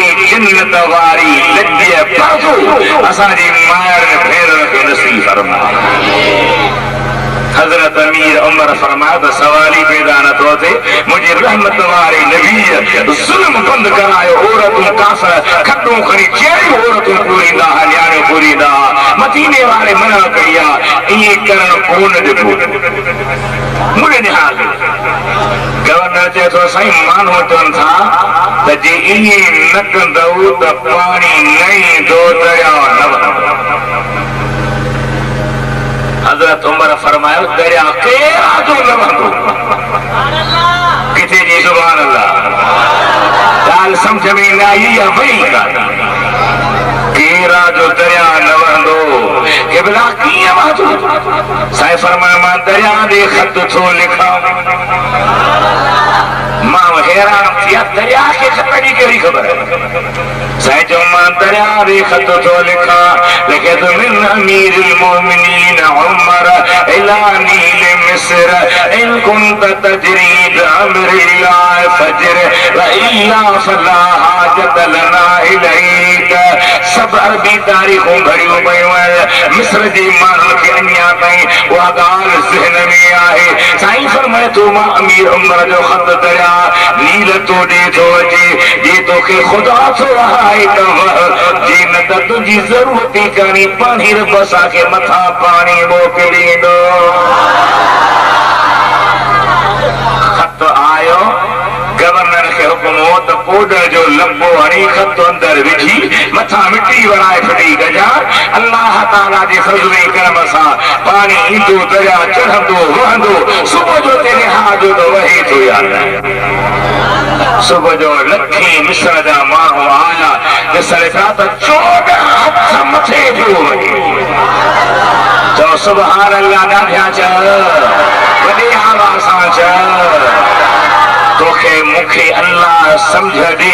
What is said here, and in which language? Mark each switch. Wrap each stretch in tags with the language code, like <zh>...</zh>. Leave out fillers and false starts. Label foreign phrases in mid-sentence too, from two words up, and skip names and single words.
<sd>जन्नत वारी लज पर्दो असांजी माउर भेनर खे नसीब फरमाए हज़रत अमीर उमर फरमाया त सवाल ई पैदा नथो थिए मुंहिंजे रहमत वारे नबी ज़ुल्म बंदि करायो औरतूं काफ़र खटूं खणी कहिड़ियूं औरतूं पूरींदा हुआ न्याणियूं पूरींदा हुआ मदीने वारे मना कई आहे ईअं करणु कोन ॾिठो मुड़े निहाल गवर्नर चए थो साईं माण्हू चवनि था त जे इए न कंदो त पानी नहीं दो दरिया न वहंदो। हज़रत उमर फरमायो दरिया केरा जो न वहंदो। किथे जी सुभान अल्लाह। ॻाल्हि समझ में न आई या वई कान। केरा जो दरिया न वहंदो के भला कीअं वहंदो। साईं फरमायो मां दरिया दे ख़त थो लिखां। मां हैरान थिया दरिया खे ख़त जी कहिड़ी ख़बर है। साईं जो मां दरिया दे ख़त थो लिखां लिखे तो</sd> <ar>من أمير المؤمنين عمر إلى نيل مصر إن كنت تجري بأمر الله فاجر وإلا فلا حاجة لنا إليك.</ar> <sd>सब अरबी तारीख़ूं भरियूं पयूं आहिनि। मिस्र जे माण्हुनि खे अञा ताईं उहा ॻाल्हि ज़हन में आहे। साईं फरमाए थो मां अमीर उमर जो ख़त दरिया नील तो ॾे थो अचे जे तोखे ख़ुदा थो आहे त जे न त तुंहिंजी ज़रूरत ई कान्हे पाणी रब असांखे मथां पाणी मोकिलींदो। ख़त आयो गवर्नर खे हुकुम हो त पोडर जो लंबो हणी ख़त अंदर विझी मथां मिटी वराए फिटी गजा अल्लाह ताला जे फज़ल करम सां पानी ईंदो दरिया चढ़ंदो वहंदो। सुबुह जो तेरे हाथ जो तो वही थो यार। सुबुह जो लखी मिस्र जा माण्हू आया ॾिसण था त 14 हथ मथे पियो वञे। चओ सुभान अल्लाह ॾाढा चओ वॾी आवाज़ सां चओ तोखे मूंखे अल्लाह समझ ॾे।</sd>